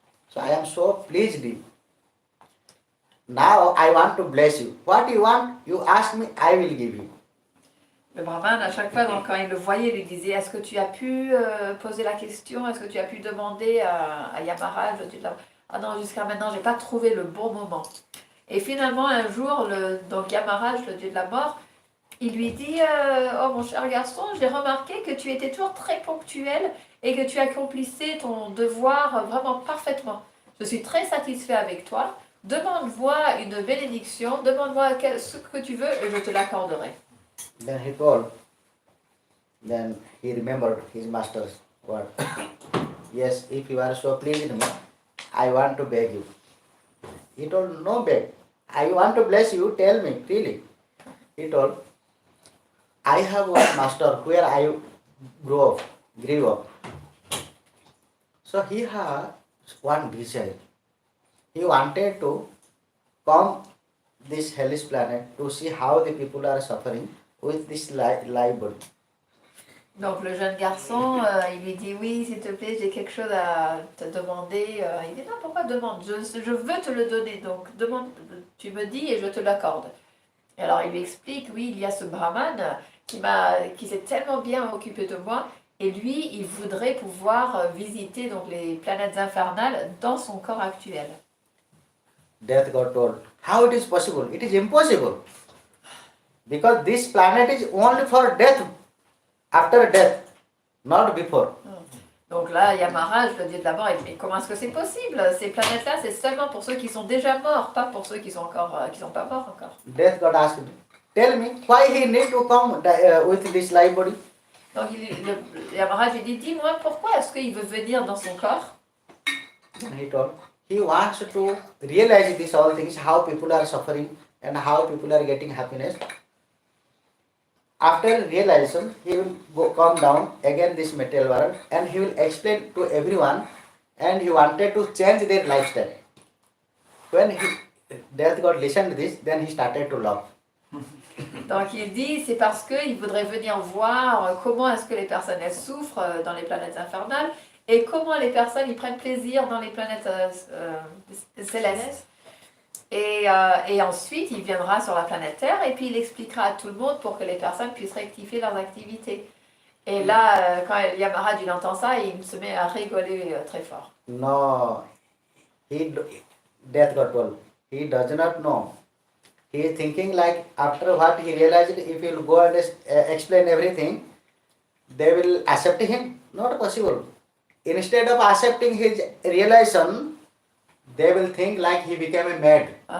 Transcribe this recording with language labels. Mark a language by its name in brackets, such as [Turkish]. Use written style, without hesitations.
[English] So I am so pleased. Now I want to bless you. What you want, you ask me, I will give you. [French] Le brahman, à chaque fois, donc, quand il le voyait, il lui disait, est-ce que tu as pu poser la question, est-ce que tu as pu demander à Yamaraj? Ah non, jusqu'à maintenant, je n'ai pas trouvé le bon moment. Et finalement, un jour, donc Yamaraj, le dieu de la mort, il lui dit, oh mon cher garçon, j'ai remarqué que tu étais toujours très ponctuel et que tu accomplissais ton devoir vraiment parfaitement. Je suis très satisfait avec toi. Demande-moi une bénédiction, demande-moi ce que tu veux et je te l'accorderai. [English] Then he told, then he remembered his master's word. Yes, if you are so pleased with me, I want to beg you. He told, no beg. I want to bless you, tell me freely. He told, I have one master where I grew up. So he had one desire. He wanted to come this hellish planet to see how the people are suffering with this live body. [French] Donc le jeune garçon, il lui dit oui, s'il te plaît, j'ai quelque chose à te demander. Il dit non, pourquoi demande? Je veux te le donner, donc demande, tu me dis et je te l'accorde. Et alors il lui explique, oui, il y a ce brahman qui s'est tellement bien occupé de moi, et lui, il voudrait pouvoir visiter donc les planètes infernales dans son corps actuel. [English] Death God told, how it is possible? It is impossible. Because this planet is only for death, after death, not before. [French] Donc là, Yamaraj, le dieu de la mort, il dit, mais comment est-ce que c'est possible? Ces planètes-là, c'est seulement pour ceux qui sont déjà morts, pas pour ceux qui sont pas morts encore. [English] Death God asked, tell me, why he need to come with this live body? [French] Donc Yamaraj lui dit, dis-moi, pourquoi est-ce qu'il veut venir dans son corps? [English] And he told, he wants to realize these all things, how people are suffering and how people are getting happiness. After realization, he will come down again this material world and he will explain to everyone, and he wanted to change their lifestyle. When Death God listened to this, then he started to laugh. [French] Donc il dit, c'est parce qu'il voudrait venir voir comment est-ce que les personnes elles souffrent dans les planètes infernales et comment les personnes ils prennent plaisir dans les planètes célestes. Et ensuite, il viendra sur la planète Terre et puis il expliquera à tout le monde pour que les personnes puissent rectifier leurs activités. Et là, quand Yamaraj il entend ça, il se met à rigoler très fort. [English] No, Death God told, he does not know. He is thinking like after what he realized, if he will go and explain everything, they will accept him. Not possible. Instead of accepting his realization, they will think like he became a mad.